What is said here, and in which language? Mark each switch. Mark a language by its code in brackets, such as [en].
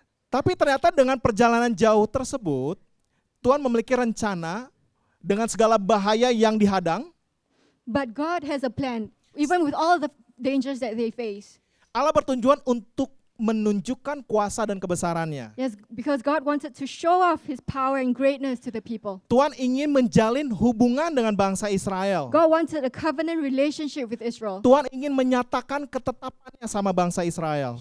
[id] Tapi ternyata dengan perjalanan jauh tersebut, Tuhan memiliki rencana dengan segala bahaya yang dihadang. [en] But God has a plan, even with all the dangers that they face. [id] Allah bertujuan untuk menunjukkan kuasa dan kebesarannya. [en] Yes, because God wanted to show off His power and greatness to the people. [id] Tuhan ingin menjalin hubungan dengan bangsa Israel. [en] God wanted a covenant relationship with Israel. [id] Tuhan ingin menyatakan ketetapannya sama bangsa Israel.